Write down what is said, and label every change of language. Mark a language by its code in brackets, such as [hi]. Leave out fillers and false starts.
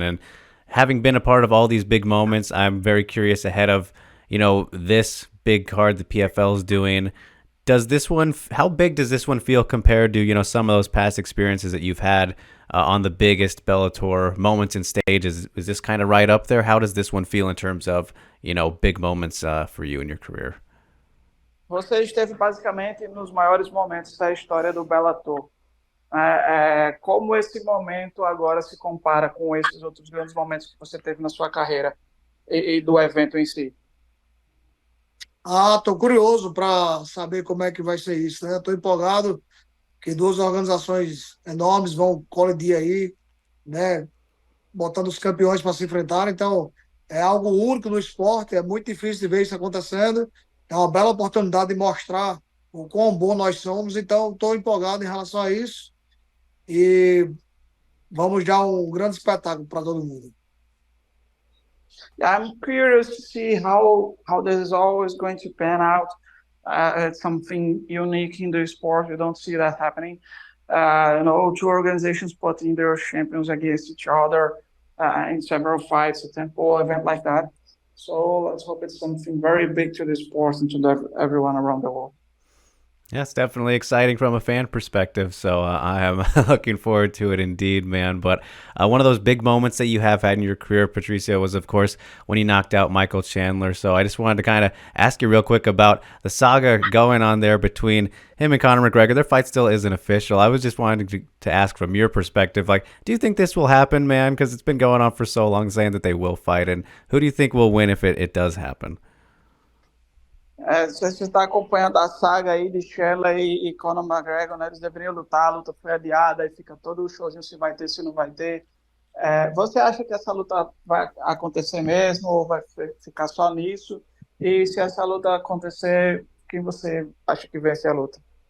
[en] And having been a part of all these big moments, I'm very curious ahead of, this big card the PFL is doing. How big does this one feel compared to, some of those past experiences that you've had on the biggest Bellator moments and stages? Is this kind of right up there? How does this one feel in terms of, big moments for you in your career? [pt] Você esteve basicamente nos maiores momentos da história do Bellator. Como esse momento agora se compara com esses outros grandes momentos que você teve na sua carreira e do evento em si? Tô curioso para saber como é que vai ser isso, né? Tô empolgado que duas organizações enormes vão colidir aí, né? Botando os campeões para se enfrentar. Então, é algo único no esporte, é muito difícil de ver isso acontecendo. É uma bela oportunidade de mostrar o quão bom nós somos. Então, estou empolgado em relação a isso e vamos dar um grande espetáculo para todo mundo. [en] I'm curious to see how this is always going to pan out. It's something unique in the sport. You don't see that happening. Two organizations putting their champions against each other in several fights, a temple event like that. So let's hope it's something very big to the sport and to everyone around the world. Yeah, it's definitely exciting from a fan perspective, so I am looking forward to it indeed, man. But one of those big moments that you have had in your career, Patricio, was, of course, when you knocked out Michael Chandler. So I just wanted to kind of ask you real quick about the saga going on there between him and Conor McGregor. Their fight still isn't official. I was just wanting to ask from your perspective, like, do you think this will happen, man? Because it's been going on for so long, saying that they will fight. And who do you think will win if it does happen? [pt] Se você está acompanhando a saga aí de Chandler e Conor McGregor, né, eles deveriam lutar, a luta foi adiada, aí fica todo o showzinho se vai ter, se não vai ter. Você acha que essa luta vai acontecer mesmo ou vai ficar só nisso? E se essa luta acontecer, quem você acha que vence a luta?